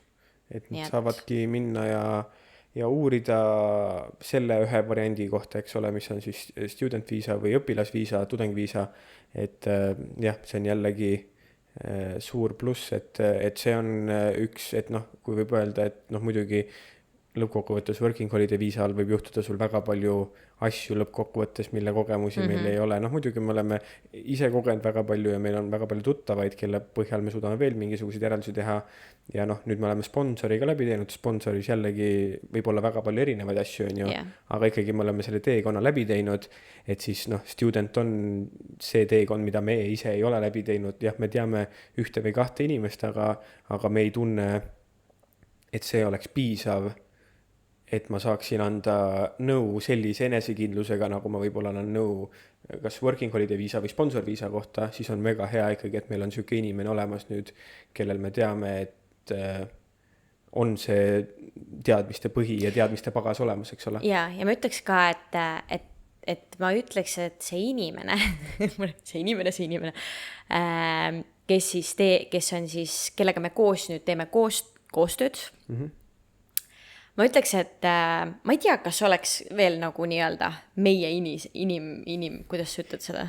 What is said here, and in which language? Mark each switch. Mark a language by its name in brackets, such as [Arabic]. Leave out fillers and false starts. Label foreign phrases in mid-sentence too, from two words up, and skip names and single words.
[Estonian] Et nad saavadki minna ja uurida selle ühe variandi kohta, eks ole, mis on siis student viisa või õpilasviisa, tudengviisa, et jah, see on jällegi suur pluss, et see on üks, et kui võib öelda, et muidugi lõppkokkuvõttes [English] working holiday [Estonian] viisa all võib juhtuda sul väga palju asju lõppkokkuvõttes, mille kogemusi meil ei ole. Muidugi me oleme ise kogenud väga palju ja meil on väga palju tuttavaid, kelle põhjal me suudame veel mingisuguseid järeldusi teha. Ja nüüd me oleme sponsoriga läbi teinud, sponsoris jällegi võib olla väga palju erinevaid asju, aga ikkagi me oleme selle teekonna läbi teinud, et siis student on see teekond, mida me ise ei ole läbi teinud. Jah, me teame 1 või 2 inimest, aga me ei tunne, et see oleks piisav, et ma saaksin anda nõu sellise enesekindlusega, nagu ma võib-olla annan nõu kas [English] working holiday [Estonian] viisa või sponsor viisa kohta, siis on mega hea ikkagi, et meil on selline inimene olemas nüüd, kellel me teame, et on see teadmiste põhi ja teadmiste pagas olemas, eks ole. Ja ma ütleks ka, et ma ütleks, et see inimene, kes on siis, kellega me koos nüüd teeme koostööd, ma ütleks, et ma ei tea, kas oleks veel nagu nii-öelda meie kuidas sa ütled seda?